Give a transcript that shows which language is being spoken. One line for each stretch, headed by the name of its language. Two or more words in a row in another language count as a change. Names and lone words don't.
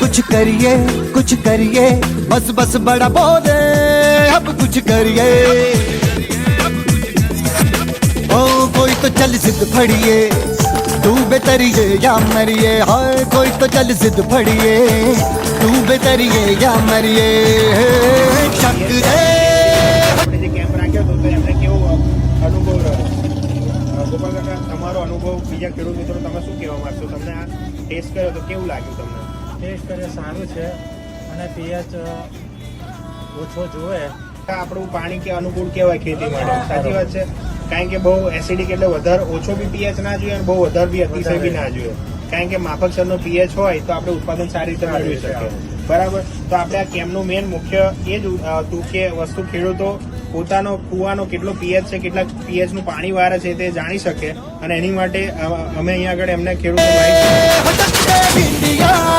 Hindi: कुछ करिए बस बस बड़ा बोले अब कुछ करिए ओ कोई तो चल जिद फड़िए तू बेतरिए या मरिए हाय कोई तो चल जिद फड़िए तू बेतरिए या मरिए शक रे
Gujarati: આપણે જે કેમ્પ રાખ્યો હતો તો એમને કેવો અનુભવ રહ્યો ગોપાલ કાકા તમારો અનુભવ બીજા ખેડૂત મિત્રો તમે શું કહેવા માંગશો તમને આ ટેસ્ટ કર્યો તો કેવું લાગ્યું તમને ટેસ્ટ કરે સારું છે અને પીએચ ઓછો જોવે આપણું પાણી કે અનુકૂળ કહેવાય ખેતી માટે સાચી વાત છે કારણ કે બહુ એસિડિક એટલે વધારે ઓછો બી પીએચ ના જોઈએ અને બહુ વધારે બી અતિશય બી ના જોઈએ કારણ કે માફકસરનો પીએચ હોય તો આપણે ઉત્પાદન સારી રીતે મેળવી શકીએ બરાબર તો આપણે આ કેમ્પનું મેન મુખ્ય એ જ હતું કે વસ્તુ ખેડૂતો પોતાનો કુવાનો કેટલો પીએચ છે કેટલા પીએચ નું પાણી વારે છે તે જાણી શકે અને એની માટે અમે અહીંયા આગળ એમને ખેડૂતો